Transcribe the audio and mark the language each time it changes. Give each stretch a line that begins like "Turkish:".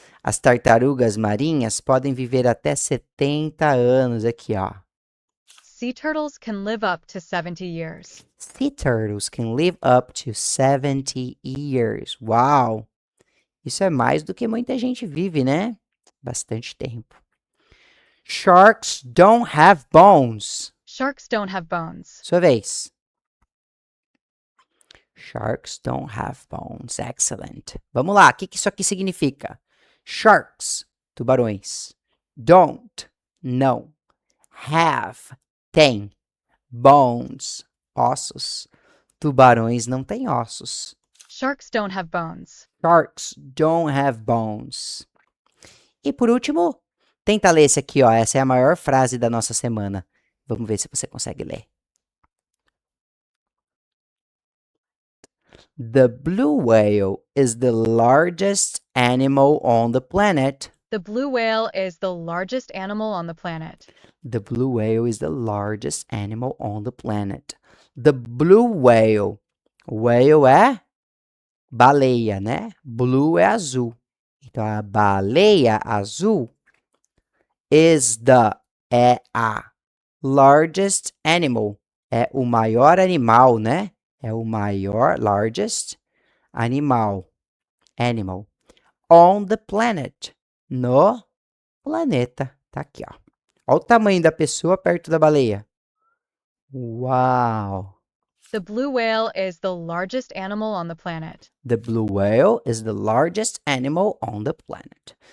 Portuguese: As tartarugas marinhas podem viver até 70 anos aqui, ó.
English: Sea turtles can live up to 70 years. Sea turtles can live up to 70 years. Uau!
Portuguese: Isso é mais do que muita gente vive, né? Bastante tempo.
English: Sharks don't have bones. Sharks don't have bones.
Portuguese: Sua vez.
English: Sharks don't have bones. Excellent.
Portuguese: Vamos lá. O que isso aqui significa? Sharks, tubarões. Don't, não. Have, tem. Bones, ossos. Tubarões não têm ossos.
English: Sharks don't have bones. Sharks don't have bones.
Portuguese: E por último, tenta ler esse aqui, ó. Essa é a maior frase da nossa semana. Vamos ver se você consegue ler.
English: The blue whale is the largest animal on the planet. The blue whale is the largest animal on the planet. The blue whale is the largest animal on the planet. The blue whale. Whale
Portuguese: é baleia, né? Blue é azul. Então, a baleia azul is é a
English: largest animal.
Portuguese: É o maior animal, né? É o maior,
English: largest animal.
Portuguese: Animal.
English: On the planet.
Portuguese: No planeta. Tá aqui, ó. Olha o tamanho da pessoa perto da baleia. Uau!
English: The blue whale is the largest animal on the planet. The blue whale is the largest animal on the planet.